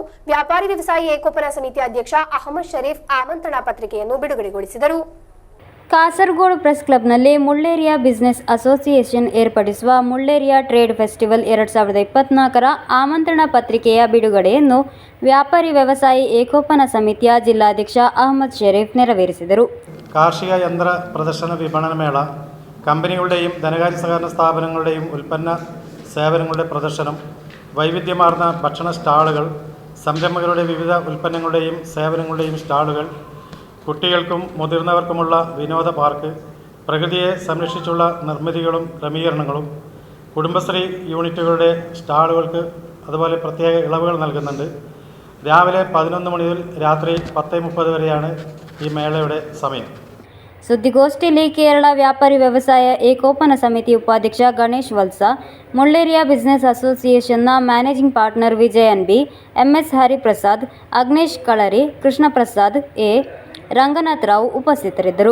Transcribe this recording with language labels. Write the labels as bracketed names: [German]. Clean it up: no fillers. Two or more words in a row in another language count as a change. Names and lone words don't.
[Kannada] ವ್ಯಾಪಾರಿ ವ್ಯವಸಾಯಿ ಏಕೋಪನ ಸಮಿತಿ ಅಧ್ಯಕ್ಷ ಅಹಮದ್ ಶರೀಫ್ ಆಮಂತ್ರಣ ಪತ್ರಿಕೆಯನ್ನು ಬಿಡುಗಡೆಗೊಳಿಸಿದರು. ಕಾಸರಗೋಡು ಪ್ರೆಸ್ ಕ್ಲಬ್ನಲ್ಲಿ ಮುಳ್ಳೇರಿಯಾ ಬಿಸಿನೆಸ್ ಅಸೋಸಿಯೇಷನ್ ಏರ್ಪಡಿಸುವ ಮುಳ್ಳೇರಿಯಾ ಟ್ರೇಡ್ ಫೆಸ್ಟಿವಲ್ 2024ರ ಆಮಂತ್ರಣ ಪತ್ರಿಕೆಯ ಬಿಡುಗಡೆಯನ್ನು ವ್ಯಾಪಾರಿ ವ್ಯವಸಾಯಿ ಏಕೋಪನ ಸಮಿತಿಯ ಜಿಲ್ಲಾಧ್ಯಕ್ಷ ಅಹಮದ್ ಶರೀಫ್ ನೆರವೇರಿಸಿದರು. [Malayalam] കാർഷിക യന്ത്ര പ്രദർശന വിപണന മേള, കമ്പനികളുടെയും ധനകാര്യ സഹകരണ സ്ഥാപനങ്ങളുടെയും ഉൽപ്പന്ന സേവനങ്ങളുടെ പ്രദർശനം, വൈവിധ്യമാർന്ന ഭക്ഷണ സ്റ്റാളുകൾ, സംരംഭകരുടെ വിവിധ ഉൽപ്പന്നങ്ങളുടെയും സേവനങ്ങളുടെയും സ്റ്റാളുകൾ, കുട്ടികൾക്കും മുതിർന്നവർക്കുമുള്ള വിനോദ പാർക്ക്, പ്രകൃതിയെ സംരക്ഷിച്ചുള്ള നിർമ്മിതികളും ക്രമീകരണങ്ങളും, കുടുംബശ്രീ യൂണിറ്റുകളുടെ സ്റ്റാളുകൾക്ക് അതുപോലെ പ്രത്യേക ഇളവുകൾ നൽകുന്നുണ്ട്. രാവിലെ 11 മണി മുതൽ രാത്രി 10:30 വരെയാണ് ഈ മേളയുടെ സമയം. [Kannada] ಸುದ್ದಿಗೋಷ್ಠಿಯಲ್ಲಿ ಕೇರಳ ವ್ಯಾಪಾರಿ ವ್ಯವಸಾಯ ಏಕೋಪನ ಸಮಿತಿ ಉಪಾಧ್ಯಕ್ಷ ಗಣೇಶ್ ವಲ್ಸ, ಮುಳ್ಳೇರಿಯಾ ಬಿಸಿನೆಸ್ ಅಸೋಸಿಯೇಷನ್ನ [English] managing partner [Kannada] ವಿಜಯನ್ ಬಿ, ಎಂಎಸ್ ಹರಿಪ್ರಸಾದ್, ಅಗ್ನೇಶ್ ಕಳರಿ, ಕೃಷ್ಣ ಪ್ರಸಾದ್ ಎ, ರಂಗನಾಥ್ ರಾವ್ ಉಪಸ್ಥಿತರಿದ್ದರು.